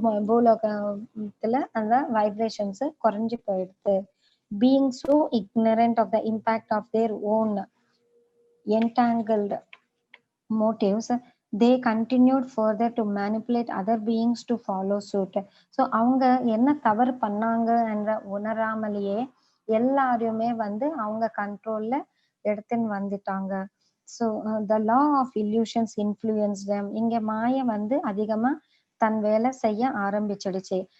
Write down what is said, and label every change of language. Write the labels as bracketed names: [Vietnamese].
[Tamil] பூலோகத்துல அந்த வைப்ரேஷன்ஸ் குறைஞ்சு போயிடுது. [English] Being so ignorant of the impact of their own entangled motives, they continued further to manipulate other beings to follow suit. [Tamil] So அவங்க என்ன தவறு பண்ணாங்க என்ற உணராமலேயே எல்லாரையுமே வந்து அவங்க கண்ட்ரோல்ல எடுத்துன்னு வந்துட்டாங்க. [English] So the law of illusions influence them. [Tamil] இங்க மாய வந்து அதிகமா தன் வேலை செய்ய ஆரம்பிச்சிடுச்சு.